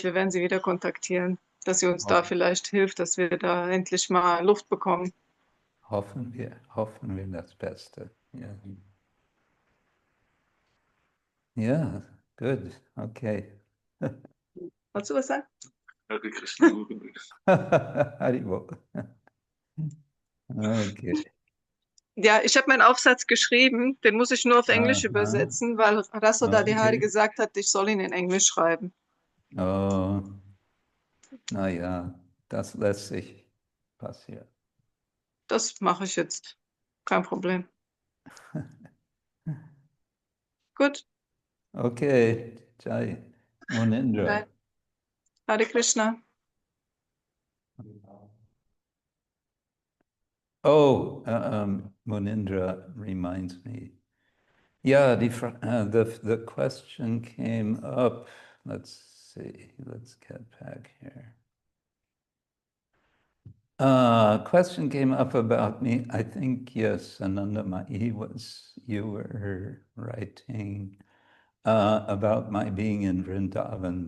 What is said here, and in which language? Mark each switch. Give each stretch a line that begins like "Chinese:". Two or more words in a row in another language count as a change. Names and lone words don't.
German: Wir werden sie wieder kontaktieren, dass sie uns da vielleicht hilft, dass wir da endlich mal Luft bekommen. Hoffen wir das Beste. Ja. Ja, good. Okay. Wolltest du was sagen? Hare Krishna. Haribol. Okay. Ja, ich habe meinen Aufsatz geschrieben, den muss ich nur auf Englisch übersetzen, weil Rasodadihari gesagt hat, ich soll ihn in Englisch schreiben. Oh, naja, das lässt sich passieren. Das mache ich jetzt. Kein Problem. Gut. Okay, Jai. Munindra. Hare Krishna.
English: Oh, Munindra reminds me. Yeah, the question came up. Let's see. Let's get back here. Question came up about me. I think, yes, Anandamayi you were writing about my being in Vrindavan.